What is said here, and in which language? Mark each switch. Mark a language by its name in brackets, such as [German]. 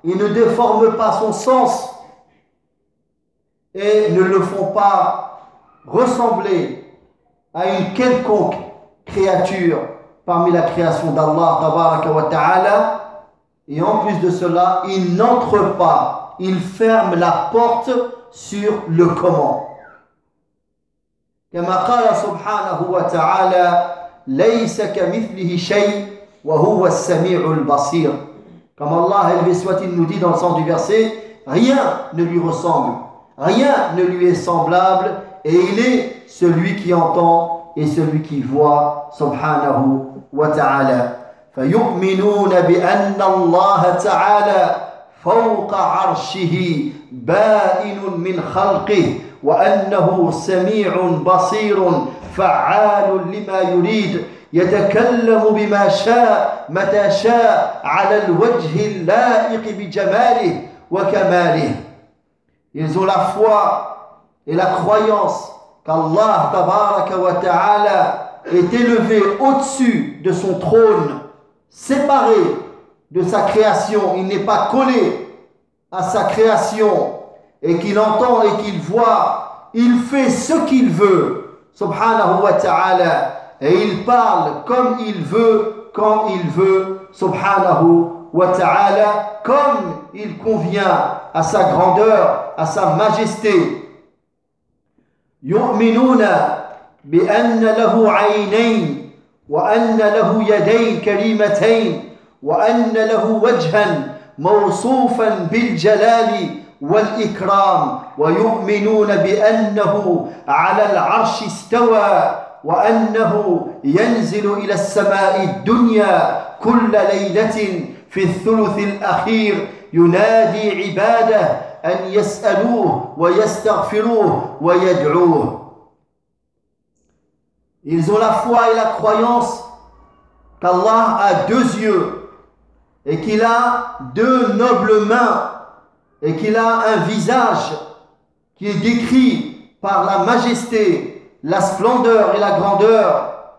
[French] Il ne déforme pas son sens. Et ne le font pas ressembler à une quelconque créature parmi la création d'Allah, [Arabic] tabaraka wa ta'ala. [French] Et en plus de cela, il n'entre pas. Il ferme la porte sur le comment. [Arabic] كما قال سبحانه وتعالى ليس كمثله شيء وهو السميع البصير. كما الله البسوتي [French] nous dit dans le sens du verset, rien ne lui ressemble, rien ne lui est semblable, et il est celui qui entend et celui qui voit, [Arabic] سبحانه وتعالى. فيؤمنون بأن الله تعالى فوق عرشه بائن من خلقه وأنه سميع بصير فعال لما يريد يتكلم بما شاء متى شاء على الوجه اللائق بجماله وكماله. [French] Ils ont la foi et la croyance qu'Allah [Arabic] tabaraka wa ta'ala [French] est élevé au-dessus de son trône, séparé de sa création, il n'est pas collé à sa création, et qu'il entend et qu'il voit, il fait ce qu'il veut, [Arabic] subhanahu wa ta'ala, [French] et il parle comme il veut, quand il veut, subhanahu wa ta'ala, comme il convient à sa grandeur, à sa majesté. [Arabic] Yu'minuna bi anna lahu 'aynayn wa anna lahu yadayn karimatayn wa anna lahu wajhan mawsufan bil jalali والإكرام ويؤمنون بأنه على العرش استوى وأنه ينزل إلى السماء الدنيا كل ليلة في الثلث الأخير ينادي عباده أن يسألوه ويستغفروه ويدعوه. [French] Ils ont la foi et la croyance qu'Allah a deux yeux et qu'il a deux nobles mains et qu'il a un visage qui est décrit par la majesté, la splendeur et la grandeur.